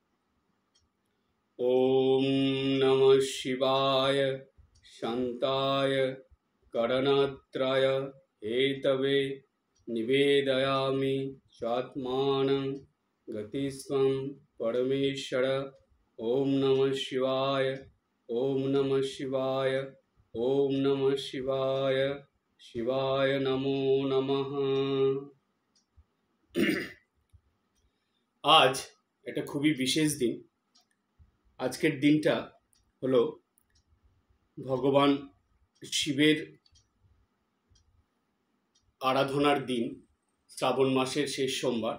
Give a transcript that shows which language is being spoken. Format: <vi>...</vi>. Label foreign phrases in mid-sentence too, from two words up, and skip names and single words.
<sa>ॐ नमः शिवाय शान्ताय करणत्रय हेतवे निवेदयामि स्वात्मानं गतिस्त्वं परमेश्वर। ॐ नमः शिवाय, ॐ नमः शिवाय, ॐ नमः शिवाय, शिवाय नमो नमः।</sa> <bn>आज এটা খুবই বিশেষ দিন। আজকের দিনটা হলো ভগবান শিবের আরাধনার দিন, শ্রাবণ মাসের শেষ সোমবার।</bn>